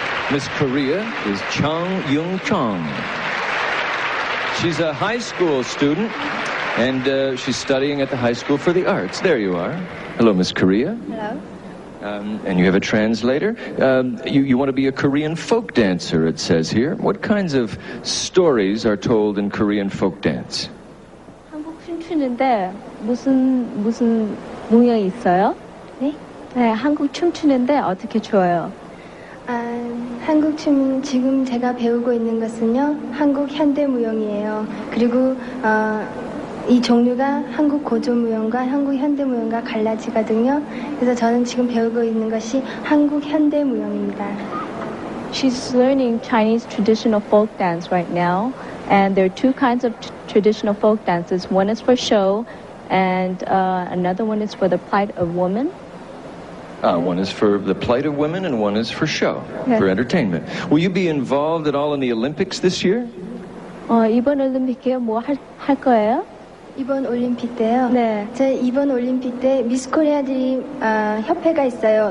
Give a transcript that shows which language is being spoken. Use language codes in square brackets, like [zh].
[en] Miss Korea is Chung Yung Chung. She's a high school student, and she's studying at the High School for the Arts. There you are. Hello, Miss Korea. Hello. And you have a translator. You want to be a Korean folk dancer, it says here. What kinds of stories are told in Korean folk dance? [ko] 한국 춤추는데 무슨 무용이 있어요? 네? 네, 한국 춤추는데 어떻게 춰요? 한국 춤 지금 제가 배우고 있는 것은요, 한국 현대무용이에요. 그리고 이 종류가 한국 고조무용과 한국 현대무용과 갈라지거든요. 그래서 저는 지금 배우고 있는 것이 한국 현대무용입니다. [en] She's learning Chinese traditional folk dance right now, and there are 2 kinds of traditional folk dances. One is for show, and another one is for the plight of women. One is for the plight of women, and one is for show, for entertainment. Will you be involved at all in the Olympics this year? [ko] 이번 올림픽에 뭐 할 거예요? 이번 올림픽 때요? 네. 제 이번 올림픽 때 미스 코리아들이 협회가 있어요.